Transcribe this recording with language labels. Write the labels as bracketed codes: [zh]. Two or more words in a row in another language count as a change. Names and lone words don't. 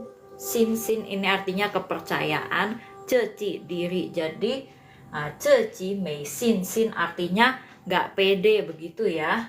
[id] Sin ini artinya kepercayaan, 自己 diri. Jadi [zh] 自己没信心 [id] artinya nggak pede begitu ya.